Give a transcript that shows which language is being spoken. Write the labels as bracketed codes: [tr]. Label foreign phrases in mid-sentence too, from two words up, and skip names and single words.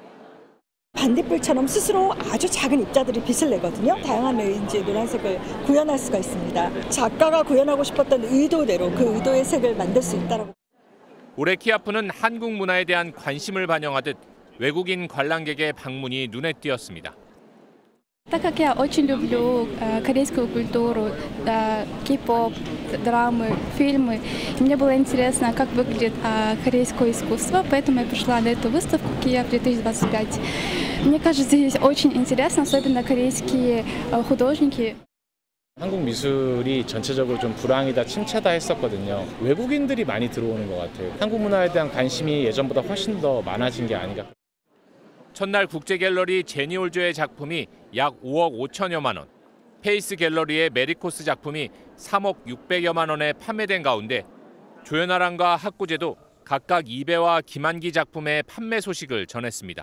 [ko] 반딧불처럼 스스로 아주 작은 입자들이 빛을 내거든요. 다양한 레인지의 노란색을 구현할 수가 있습니다. 작가가 구현하고 싶었던 의도대로 그 의도의 색을 만들 수 있다고. 올해 키아프는 한국 문화에 대한 관심을 반영하듯 외국인 관람객의 방문이 눈에 띄었습니다. [ru] Так как я очень люблю корейскую культуру, кей-поп, драмы, фильмы, мне было интересно, как выглядит корейское искусство, поэтому я пришла на эту выставку Киев 2025. Мне кажется, здесь очень интересно, особенно корейские художники. [ko] 한국 미술이 전체적으로 좀 불황이다, 침체다 했었거든요. 외국인들이 많이 들어오는 것 같아요. 한국 문화에 대한 관심이 예전보다 훨씬 더 많아진 게 아닌가. 첫날 국제갤러리 제니올조의 작품이 약 5억 5천여만 원, 페이스 갤러리의 메리코스 작품이 3억 600여만 원에 판매된 가운데 조연아랑과 학구제도 각각 이배와 김한기 작품의 판매 소식을 전했습니다.